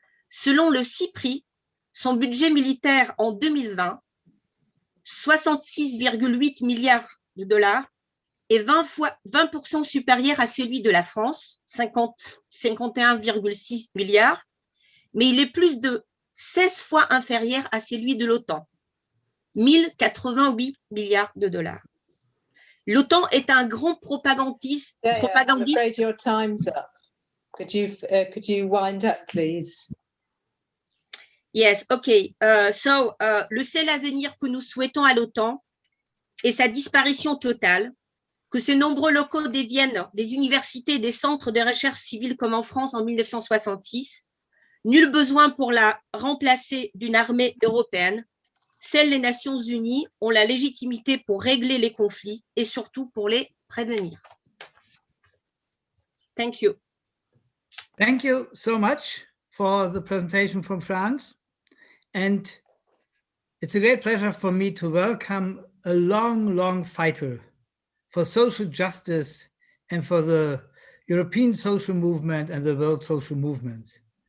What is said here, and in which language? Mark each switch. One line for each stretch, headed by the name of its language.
French: Selon le CIPRI, son budget militaire en 2020, 66,8 milliards de dollars, est 20% supérieur à celui de la France, 51,6 milliards, mais il est plus de 16 fois inférieur à celui de l'OTAN, 1088 milliards de dollars. L'OTAN est un grand propagandiste.
English: I'm afraid your time's up. Could you wind up, please? Yes, okay.
French: Le seul avenir que nous souhaitons à l'OTAN est sa disparition totale, que ces nombreux locaux deviennent des universités et des centres de recherche civile comme en France en 1966. Nul besoin pour la remplacer d'une armée européenne. Seules les Nations Unies ont la légitimité pour régler les conflits et surtout pour les prévenir.
English: Thank you. Thank you so much for the presentation from France. And it's a great pleasure for me to welcome a long fighter for social justice and for the European social movement and the world social movements.